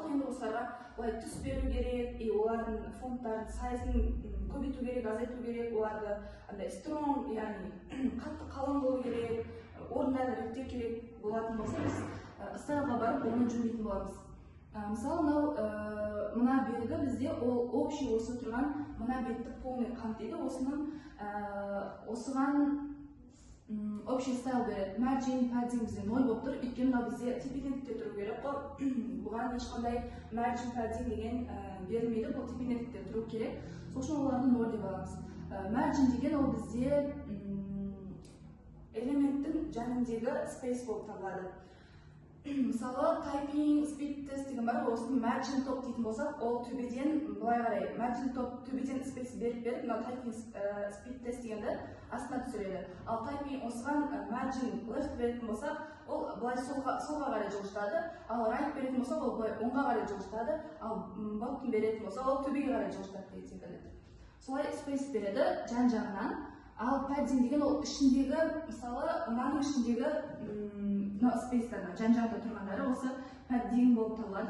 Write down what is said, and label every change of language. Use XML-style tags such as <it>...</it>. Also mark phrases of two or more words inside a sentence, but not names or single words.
<kk>Енді осыларға олай түс беру керек, олардың фонттардың сайзын көбейту керек, азайту керек, оларды strong, яғни қатты қалың болу керек, орындарын реттеу керек болатын болса, біз стайлға барып оны жүрмейтін боламыз. Мысалы, мына белгі бізде общий осы тұрған мына бетті полный қамтиды. Осыған общий стайл береді.</kk> <en>Margin, padding</en> <kk>бізде 0 болып тұр. Өйткені бізде типинеттікте тұру керек қой. Бұған ешқандай</kk> <en>margin, padding</en> <kk>деген берілмейді. Бұл типинеттікте тұру керек. Сол үшін оларды 0 деп аламыз. Margin деген ол бізде элементтің жанындегі space болып табылады. мысалы</kk> <en>typing speed test</en> <kk>деген бар, осыны</kk> <en>margin top</en> <kk>дейтін болсақ, ол төбеден былай қарай</kk> <en>margin top</en> <kk>төбеден space беріп мына</kk> <en>typing speed test</en> <kk>дегенді астына түсіреді. Ал typing осыған</kk> <en>margin left</en> <kk>беретін болсақ, ол былай солға қарай жылжытады, ал right беретін болсақ, ол былай оңға қарай жылжытады, ал bottom беретін болсақ, ол төбеге қарай жылжытады деген секілді. Солай space береді жан-жағынан. Ал padding деген ол ішіндегі, мысалы, мынаның ішіндегі space-тар жан-жағында тұрғандары осы padding болып табылады.</kk>